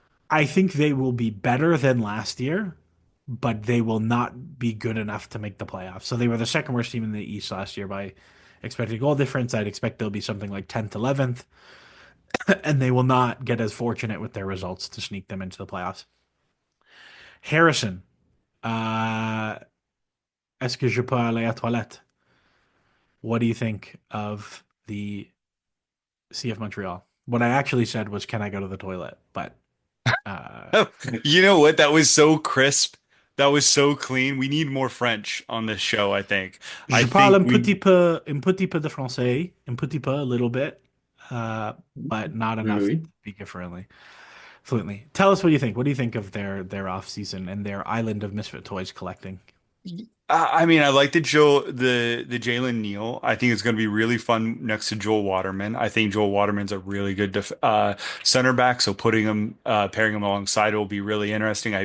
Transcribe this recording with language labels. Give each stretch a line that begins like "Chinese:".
English: I think they will be better than last year, but they will not be good enough to make the playoffs. So they were the second worst team in the East last year by expected goal difference. I'd expect they'll be something like 10th, 11th, and they will not get as fortunate with their results to sneak them into the playoffs.
French: Harrison, uh, est-ce que je peux aller à toilette?
English: What do you think of the CF Montreal? What I actually said was, can I go to the toilet? But uh, You know what? That was so crisp. That was so clean. We need more French on this show, I think. I
French: Je parle
English: think we
French: un petit peu de français, un petit peu,
English: a little bit, uh, but not
French: Oui,
English: enough to
French: oui.
English: speak it fluently. Tell us what you think. What do you think of their off season and their island of misfit toys collecting? I mean, I like the Jalen Neal. I think it's going to be really fun next to Joel Waterman. I think Joel Waterman's a really good center back, so putting him pairing him alongside will be really interesting.